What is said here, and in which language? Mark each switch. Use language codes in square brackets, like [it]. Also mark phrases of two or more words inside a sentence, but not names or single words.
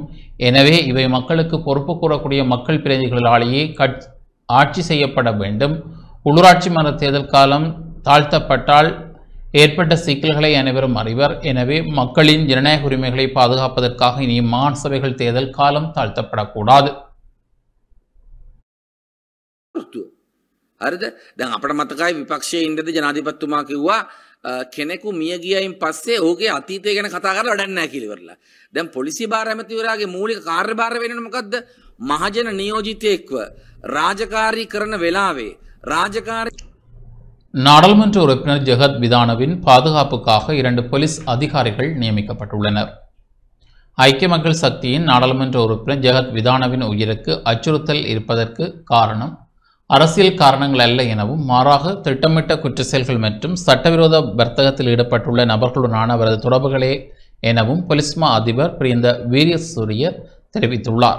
[ta] எனவே இவை மக்களுக்கு பொறுப்பு கூறக்கூடிய மக்கள் பிரதிகளாலேயே ஆட்சி செய்யப்பட வேண்டும். உள்ளூராட்சி மன்ற தேர்தல் காலம் தாழ்த்தப்பட்டால் ஏற்பட்ட சிக்கல்களை அனைவரும் அறிவர். எனவே மக்களின் ஜனநாயக உரிமைகளை பாதுகாப்பதற்காக இனி மாகாண சபைகள் தேர்தல் காலம் தாழ்த்தப்படக்கூடாது. [si] හරිද? දැන් අපිට මතකයි විපක්ෂයේ ඉඳදී ජනාධිපතිතුමා කිව්වා කෙනෙකු මිය ගියයින් පස්සේ ඔහුගේ අතීතය ගැන කතා කරලා වැඩක් නැහැ කියලා ඉවරලා. දැන් පොලිසිය භාර ඇමතිවරයාගේ මූලික කාර්යභාරය වෙන්නේ මොකද්ද? මහජන නියෝජිතයෙක්ව ராஜகாரி කරන වෙලාවේ ராஜகாரி [ta] நாடாளுமன்ற உறுப்பினர் ஜெகத் விதானவின் பாதுகாப்புக்காக 2 போலீஸ் அதிகாரிகள் நியமிக்கப்பட்டுள்ளனர். ஐக்கிய மக்கள் சக்தியின் நாடாளுமன்ற உறுப்பினர் ஜெகத் விதானவின் உயிருக்கு அச்சுறுத்தல் இருப்பதற்கு காரணம் அரசியல் காரணங்கள் அல்ல எனவும் மாறாக திட்டமிட்ட குற்ற செயல்கள் மற்றும் சட்டவிரோத வர்த்தகத்தில் ஈடுபட்டுள்ள நபர்களுடனான அவரது தொடர்புகளே எனவும் பொலிஸ்மா அதிபர் பிரியந்த வீரியசூரிய தெரிவித்துள்ளார்.